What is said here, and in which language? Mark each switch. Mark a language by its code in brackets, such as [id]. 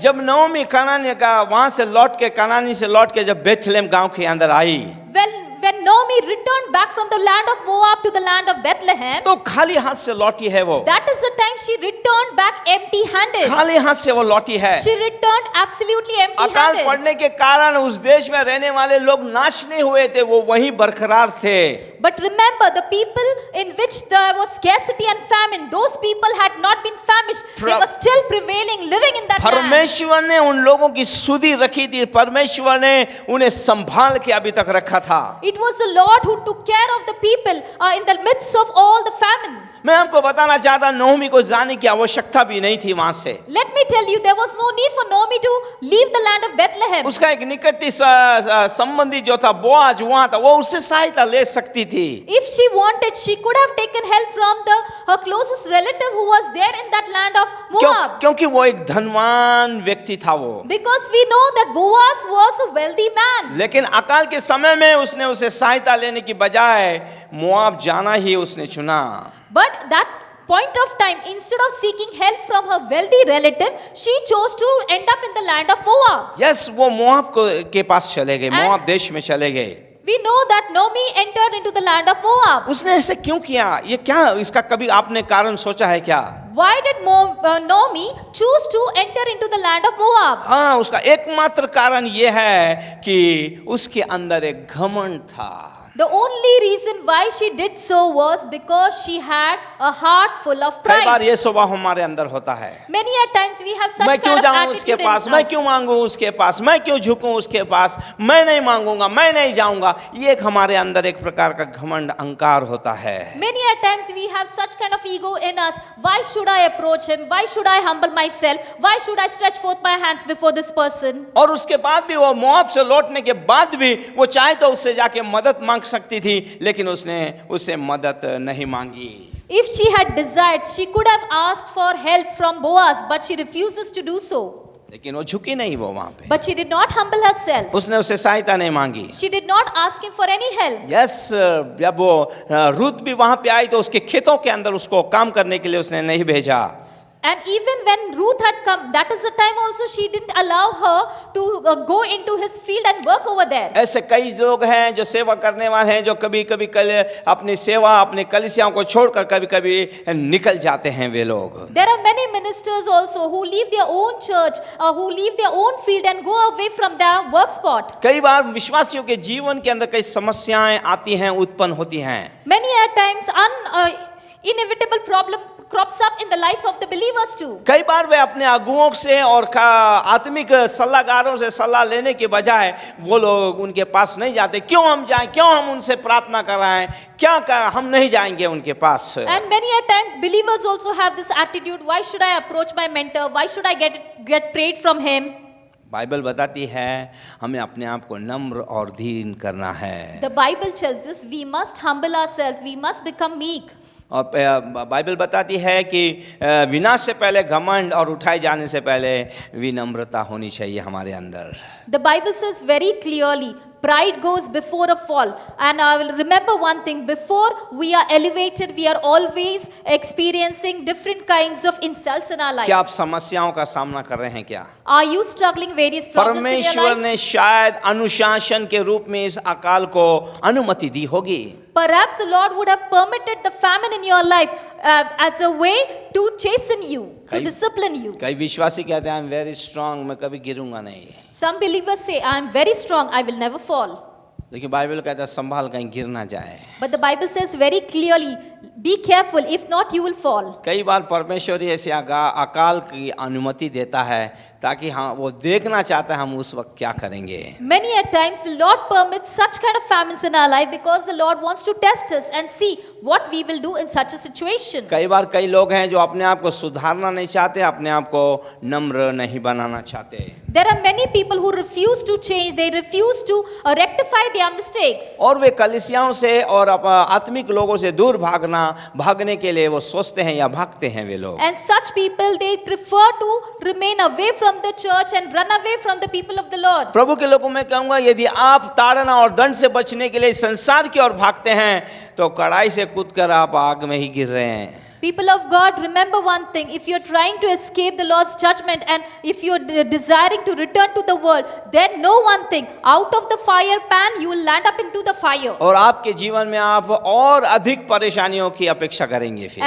[hi] जब नओमी कनानी का वहां से लौट के, कनानी से लौट के जब बेथलेम गांव के अंदर आई, [en] When Naomi returned back from the land of Moab to the land of Bethlehem, [hi] तो खाली हाथ से लौटी है वो। [en] that is the time she returned back empty-handed. [hi] खाली हाथ से वो लौटी है। [en] She returned absolutely [hi] अकाल [en] empty-handed. [hi] पड़ने के कारण उस देश में रहने वाले लोग नाश नहीं हुए थे, वो वहीं बरकरार थे। [en] But remember, the people in which there was scarcity and famine, those people had not been famished. They were still prevailing, living in that land. [hi] परमेश्वर ने उन लोगों की सुधि रखी थी, परमेश्वर ने उन्हें संभाल के अभी तक रखा था। [en] It was the Lord who took care of the people in the midst of all the famine. [hi] मैं आपको बताना चाहता, नहोमी को जाने की आवश्यकता भी नहीं थी वहां से। [en] Let me tell you, there was no need for Naomi to leave the land of Bethlehem. [hi] उसका एक निकटती संबंधी जो था बोआज वहां था, वो उससे सहायता ले सकती थी। [en] If she wanted, she could have taken help from her closest relative who was there in that land of Moab. [hi] क्योंकि वो एक धनवान व्यक्ति था वो। [en] Because we know that Boaz was a wealthy man. [hi] लेकिन अकाल के समय में उसने उसे सहायता लेने की बजाय मोआब जाना ही उसने चुना। [en] But that point of time, instead of seeking help from her wealthy relative, she chose to end up in the land of Moab. [hi] Yes, वो मोआब के पास चले गए, मोआब देश में चले गए। [en] We know that Naomi entered into the land of Moab. [hi] उसने ऐसे क्यों किया? ये क्या इसका कभी आपने कारण सोचा है क्या? [en] Why did Naomi choose to enter into the land of Moab? [hi] हाँ, उसका एकमात्र कारण ये है कि उसके अंदर एक घमंड था। [en] The only reason why she did so was because she had a heart full of [hi] कई बार [en] pride. [hi] ये स्वभाव हमारे अंदर होता है। [en] Many a times we have such [hi] मैं क्यों [en] kind of [hi] जाऊं उसके [en] attitude in [hi] पास, मैं [en] us. [hi] क्यों मांगू उसके पास, मैं क्यों झुकूं उसके पास, मैं नहीं मांगूंगा, मैं नहीं जाऊंगा। ये एक हमारे अंदर एक प्रकार का घमंड, अहंकार होता है। [en] Many a times we have such kind of ego in us. Why should I approach him? Why should I humble myself? Why should I stretch forth my hands before this person? [hi] और उसके बाद भी वो मोआब से लौटने के बाद भी वो चाहे तो उससे जाके मदद मांग सकती थी, लेकिन उसने उससे मदद नहीं मांगी। [en] If she had desired, she could have asked for help from Boaz, but she refuses to do so. [hi] लेकिन वो झुकी नहीं वो वहां पे। [en] But she did not humble herself. [hi] उसने उससे सहायता नहीं मांगी। [en] She did not ask him for any help. [hi] Yes, जब वो रूत भी वहां पे आई तो उसके खेतों के अंदर उसको काम करने के लिए उसने नहीं भेजा। [en] And even when Ruth had come, that is the time also she didn't allow her to go into his field and work over there. [hi] ऐसे कई लोग हैं जो सेवा करने वाले हैं, जो कभी कभी अपनी सेवा, अपने कलीसियाओं को छोड़कर कभी कभी निकल जाते हैं वे लोग। [en] There are many ministers also who leave their own church, who leave their own field and go away from their work spot. [hi] कई बार विश्वासियों के जीवन के अंदर कई समस्याएं आती हैं, उत्पन्न होती हैं। [en] Many a times inevitable problem crops up in the life of the believers too. [hi] कई बार वे अपने अगुओं से और आत्मिक सलाहकारों से सलाह लेने के बजाय वो लोग उनके पास नहीं जाते। क्यों हम जाएं, क्यों हम उनसे प्रार्थना कराएं, क्या हम नहीं जाएंगे उनके पास। [en] And many a times believers also have this attitude, why should I approach my mentor, why should I get prayed from him? [hi] Bible बताती है हमें अपने आप को नम्र और दीन करना है। [en] The Bible tells us we must humble ourselves, we must become meek. [hi] और बाइबल बताती है कि विनाश से पहले घमंड और उठाए जाने से पहले विनम्रता होनी चाहिए हमारे अंदर। [en] The Bible says very clearly, pride goes before a fall. And I will remember one thing, before we are elevated, we are always experiencing different kinds of insults in our life. [hi] क्या आप समस्याओं का सामना कर रहे हैं क्या? [en] Are you struggling various problems in your [hi] परमेश्वर [en] life? [hi] ने शायद अनुशासन के रूप में इस अकाल को अनुमति दी होगी। [en] Perhaps the Lord would have permitted the famine in your life as a way to chasten you, to discipline you. [hi] कई विश्वासी कहते हैं [en] I am very strong, [hi] मैं कभी गिरूंगा नहीं। [en] Some believers say, I am very strong, I will never fall. [hi] लेकिन Bible कहता है संभाल कहीं गिर ना जाए। [en] But the Bible says very clearly, be careful, if not you will fall. [hi] कई बार परमेश्वर ऐसे अकाल की अनुमति देता है ताकि वो देखना चाहता है हम उस वक्त क्या करेंगे। [en] Many a times the Lord permits such kind of famines in our life because the Lord wants to test us and see what we will do in such a situation. [hi] कई बार कई लोग हैं जो अपने आप को सुधारना नहीं चाहते, अपने आप को नम्र नहीं बनाना चाहते। [en] There are many people who refuse to change. They refuse to rectify their mistakes. [hi] और वे कलीसियाओं से और आत्मिक लोगों से दूर भागने के लिए वो सोचते हैं या भागते हैं वे लोग। [en] And such people, they prefer to remain away from the church and run away from the people of the Lord. [hi] प्रभु के लोगों में कहूंगा, यदि आप ताड़ना और दंड से बचने के लिए संसार की ओर भागते हैं तो कड़ाई से कूदकर आप आग में ही गिर रहे हैं। [en] People of God, remember one thing. If you're trying to escape the Lord's judgment and if you're desiring to return to the world, then know one thing. Out of the fire pan, you will land up into the fire. [hi] और आपके जीवन में आप और अधिक परेशानियों की अपेक्षा करेंगे फिर।